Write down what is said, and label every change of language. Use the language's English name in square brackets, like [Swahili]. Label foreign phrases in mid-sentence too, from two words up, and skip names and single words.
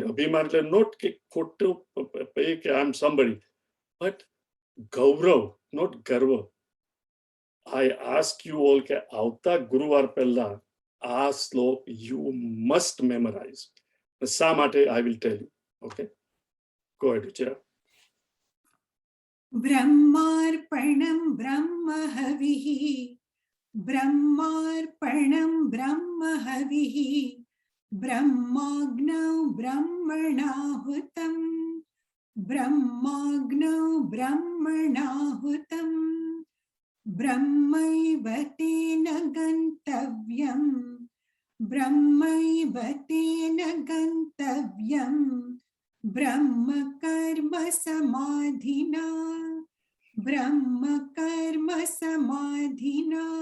[Gujarati] અભિમાન એટલે નોટ કે ખોટું કે [English] I am somebody, [Gujarati] બટ ગૌરવ, નોટ ગર્વ. [English] I ask you all [Gujarati] કે આવતા ગુરુવાર પહેલા આ શ્લોક [English] you must memorize. [Gujarati] શા માટે [English] I will tell you. Okay, go ahead વિજયા. [Sanskrit] ब्रह्मार्पणं ब्रह्म हविः ब्रह्मार्पणं ब्रह्म हविः ब्रह्माग्नौ ब्रह्मणाहुतं ब्रह्माग्नौ ब्रह्मणाहुतं ब्रह्मैव तेन गन्तव्यं ब्रह्मैव तेन गन्तव्यं ब्रह्म कर्म समाधिना ब्रह्म कर्म समाधिना